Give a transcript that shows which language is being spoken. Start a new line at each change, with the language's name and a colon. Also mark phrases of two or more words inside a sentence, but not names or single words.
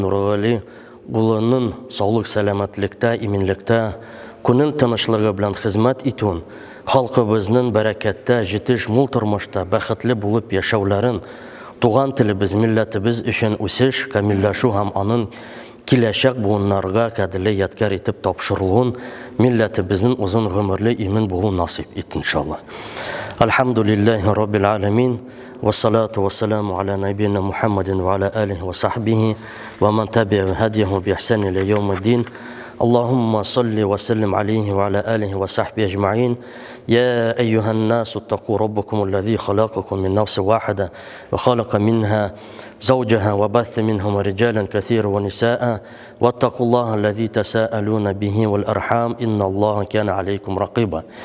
Tatar: Нургали улының саулык, сәламәтлектә, иминлектә, күңел тынычлыгы белән хезмәт итүен, халкыбызның бәрәкәттә, җитеш, мул тормышта бәхетле булып яшәүләрен, туган телебез, милләтебез өчен үсеш, камилләшү һәм аның киләчәк буыннарга кадерле ядкар итеп тапшырылуын, милләтебезнең узын гомерле имин булуын насип ит, иншаллаһ.
Arabic: الحمد لله رب العالمين. والصلاة والسلام على نبينا محمد وعلى آله وصحبه ومن تبع هديه بإحسان إلى يوم الدين. اللهم صل وسلم عليه وعلى آله وصحبه أجمعين. يا أيها الناس اتقوا ربكم الذي خلقكم من نفس واحدة وخلق منها زوجها وبث منهما رجالا كثيرا ونساء واتقوا الله الذي تساءلون به والأرحام إن الله كان عليكم رقيبا.